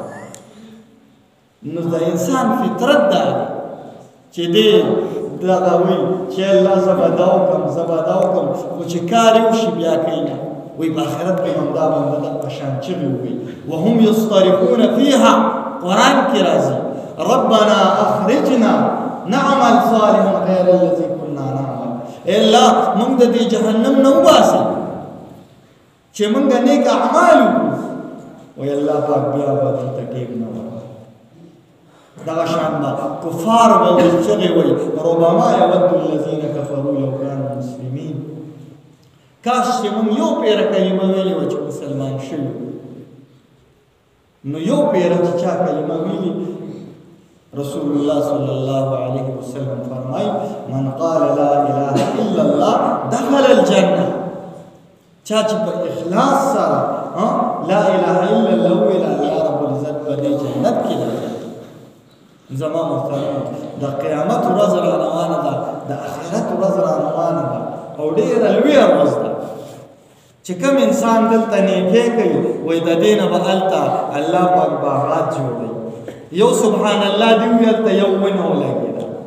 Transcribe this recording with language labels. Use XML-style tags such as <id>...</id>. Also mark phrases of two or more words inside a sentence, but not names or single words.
<ps>نو د انسان فطرت دا دی چې دې دغه وی چې الله زه به دا وکړم زه به دا وکړم خو چې کار یې وشي بیا کوي نه وی په آخرت کې همدا بنده دغه شان چغې ووي</ps> <ar>وهم یصطرخون فیها</ar> <ps>قرآن کې راځي</ps> <ar>ربنا اخرجنا نعمل صالحا غیر الذي كنا نعمل</ar> <ps>الله موږ د دې جهنم نه وباسه چې موږ نیک اعمال وکړو وی الله پاک بیا به دلته ټیک نه دغه شان به کفار به ویل چغې وایي</ps> <ar>ربما یود الذین کفروا لو کانوا مسلمین</ar> <ps>کاش چې موږ یو پیره کلمه ویلې وه چې مسلمان شوي نو یو پیره چې چا کلمه ویلي رسول الله</ps> <ar>صلی الله علیه وسلم</ar> <ps>فرمایي</ps> <ar>من قال لا اله الا الله دخل</ar> <ps>الجنه چا چې په اخلاص سره</ps> <ar>لا اله الا الله</ar> <ps>ویل</ps> <ar>الله رب العزت</ar> <ps>په دې جنت کې داخل زما محترم د قیامت ورځ را روانه ده د آخرت ورځ را روانه ده او ډېره لویه ورځ ده چې کوم انسان دلته نیکۍ کوي وایي د دې نه به هلته الله پاک باغات جوړوي یو</ps> <ar>سبحان الله</ar> <ps>دې وي هلته یو ونه ولګېده</ps>